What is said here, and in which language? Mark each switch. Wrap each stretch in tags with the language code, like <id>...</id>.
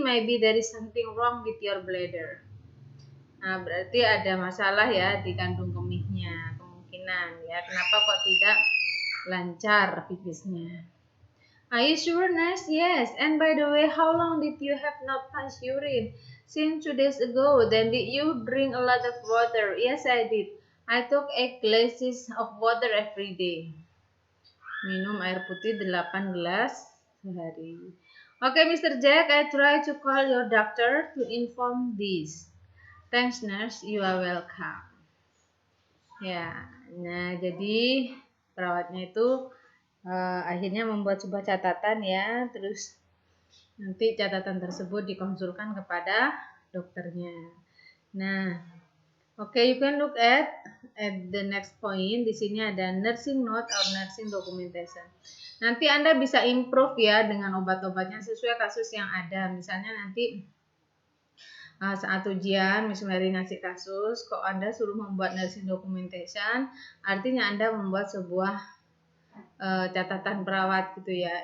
<en>Maybe there is something wrong with your bladder.</en> <id>Nah, berarti ada masalah ya di kandung kemihnya, kemungkinan ya. Kenapa kok tidak lancar pipisnya?</id> <en>Are you sure, nurse? Yes. And by the way, how long did you have not passed urine? Since 2 days ago. Then did you drink a lot of water? Yes, I did. I took 8 glasses of water every day.</en> <id>Minum air putih 8 gelas sehari.</id> <en>Okay, Mr. Jack, I try to call your doctor to inform this. Thanks, nurse. You are welcome.</en> <id>Ya, nah jadi perawatnya itu akhirnya membuat sebuah catatan ya, terus nanti catatan tersebut dikonsulkan kepada dokternya. Nah, oke,</id> <en>you can look at the next point.</en> <id>Di sini ada nursing note or nursing documentation. Nanti Anda bisa improve ya dengan obat-obatnya sesuai kasus yang ada. Misalnya nanti saat ujian, Miss Mary ngasih kasus, kok Anda suruh membuat nursing documentation, artinya Anda membuat sebuah catatan perawat gitu ya.</id>